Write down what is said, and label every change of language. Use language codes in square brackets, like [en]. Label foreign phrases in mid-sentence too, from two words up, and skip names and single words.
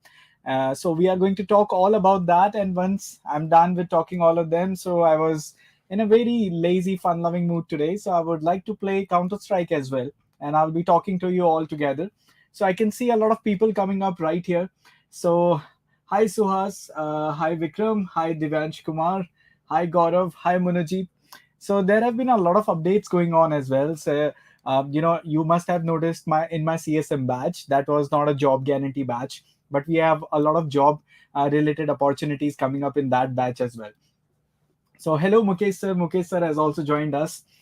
[en] So we are going to talk all about that. And once I'm done with talking all of them, so I was in a very lazy, fun-loving mood today. So I would like to play Counter Strike as well, and I'll be talking to you all together. So I can see a lot of people coming up right here. So hi Suhas, hi Vikram, hi Divansh Kumar, hi Gaurav, hi Munajit. So there have been a lot of updates going on as well. So you must have noticed my CSM badge that was not a job guarantee badge, but we have a lot of job related opportunities coming up in that batch as well. So hello Mukesh sir. Mukesh sir has also joined us.